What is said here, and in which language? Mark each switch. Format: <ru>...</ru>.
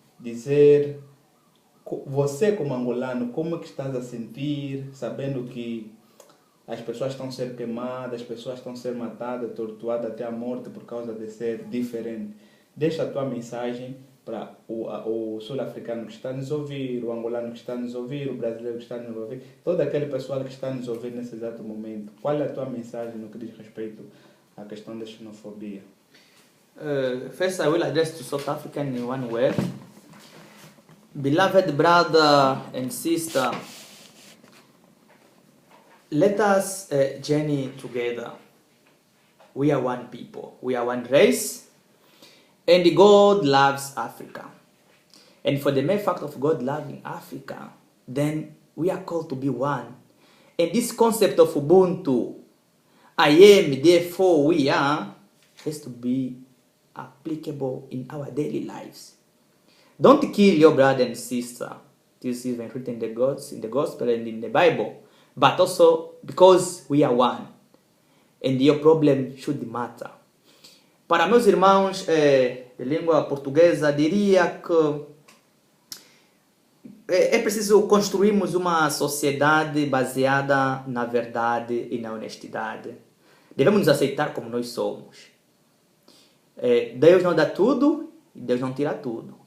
<pt>Dizer, você como angolano, como é que estás a sentir, sabendo que as pessoas estão a ser queimadas, as pessoas estão a ser matadas, torturadas até a morte por causa de ser diferente. Deixa a tua mensagem para o sul-africano que está a nos ouvir, o angolano que está a nos ouvir, o brasileiro que está a nos ouvir, todo aquele pessoal que está a nos ouvir nesse exato momento. Qual é a tua mensagem no que diz respeito à questão da xenofobia?</pt> <en>First, I will address to South Africa in one word. Beloved brother and sister, let us journey together. We are one people. We are one race. And God loves Africa. And for the mere fact of God loving Africa, then we are called to be one. And this concept of Ubuntu, I am, therefore we are, has to be applicable in our daily lives. Don't kill your brother and sister. This is even written in the gospel and in the Bible. But also because we are one. And your problem should matter.</en> <pt>Para meus irmãos de língua portuguesa, diria que é preciso construirmos uma sociedade baseada na verdade e na honestidade. Devemos nos aceitar como nós somos. Deus não dá tudo e Deus não tira tudo.</pt>